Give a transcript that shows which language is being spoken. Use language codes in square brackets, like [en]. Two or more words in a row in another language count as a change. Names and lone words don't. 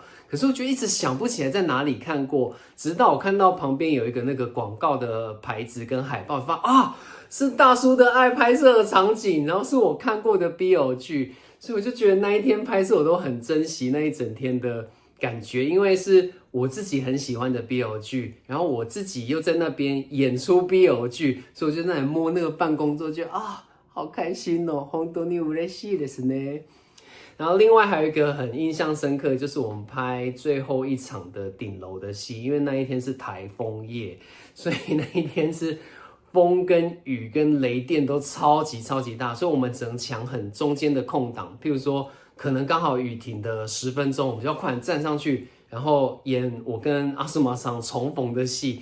[zh] 可是我就一直想不起来在哪里看过，直到我看到旁边有一个那个广告的牌子跟海报，发现是大叔的爱拍摄的场景，然后是我看过的 BL 剧，所以我就觉得那一天拍摄我都很珍惜那一整天的感觉，因为是我自己很喜欢的 BL 剧，然后我自己又在那边演出 BL 剧，所以我就在那里摸那个办公桌，觉得好开心哦， [ja] 本当に嬉しいですね。 [zh] 然后另外还有一个很印象深刻，就是我们拍最后一场的顶楼的戏，因为那一天是台风夜，所以那一天是风跟雨跟雷电都超级超级大，所以我们只能抢很中间的空档，譬如说可能刚好雨停的10分钟，我们就要快点站上去，然后演我跟阿苏玛桑重逢的戏。